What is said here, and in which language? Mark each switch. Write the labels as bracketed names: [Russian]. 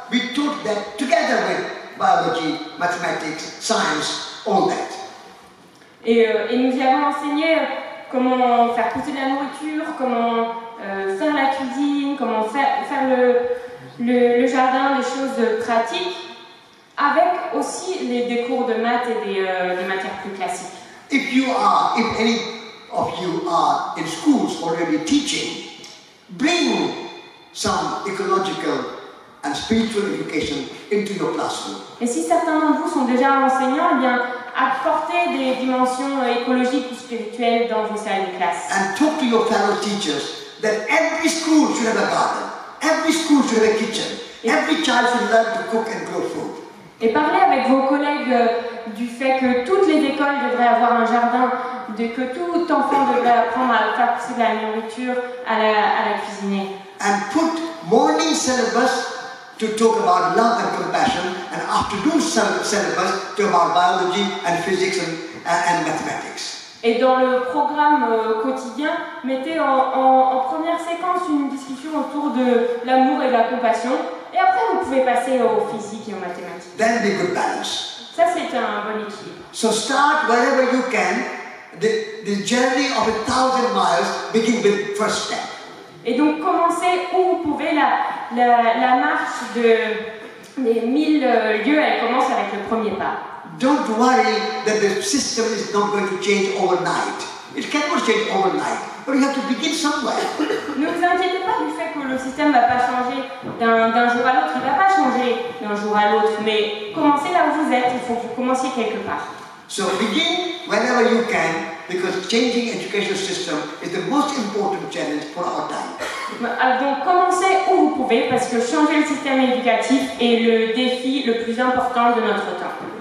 [English] We taught that together with biology, mathematics, science, all that. [French] Et nous y avons enseigné comment faire pousser de la nourriture, comment faire la cuisine, comment faire le jardin, des choses pratiques, avec aussi des cours de maths et des matières plus classiques. [English] If any of you are in schools already teaching, bring some ecological and spiritual education into your classroom. [French] Et si certains d'entre vous sont déjà enseignants, eh bien, apportez des dimensions écologiques ou spirituelles dans vos salles de classe. [English] And talk to your fellow teachers that every school should have a garden, every school should have a kitchen, every child should learn to cook and grow food. [French] Et parlez avec vos collègues du fait que toutes les écoles devraient avoir un jardin, que tout enfant devrait apprendre à faire pousser de la nourriture, à la cuisiner. [English] And put morning syllabus to talk about love and compassion, and afternoon syllabus to about biology and physics and mathematics. [French] Et dans le programme quotidien, mettez en première séquence une discussion autour de l'amour et de la compassion, et après vous pouvez passer au physique et aux mathématiques. [English] Then be good balance. [French] Ça c'est un bon équilibre. [English] So start wherever you can. The journey of 1,000 miles begins with first step. [French] Et donc commencez où vous pouvez. La marche des 1000 lieues, elle commence avec le premier pas. [English] Don't worry that the system is not going to change overnight. It cannot change overnight, but you have to begin somewhere. [French] Ne vous inquiétez pas du fait que le système ne va pas changer d'un jour à l'autre. Il ne va pas changer d'un jour à l'autre, mais commencez là où vous êtes. Il faut que vous commenciez quelque part. [English] So begin whenever you can, because changing education system is the most important challenge for our time. [French] Donc commencez où vous pouvez, parce que changer le système éducatif est le défi le plus important de notre temps.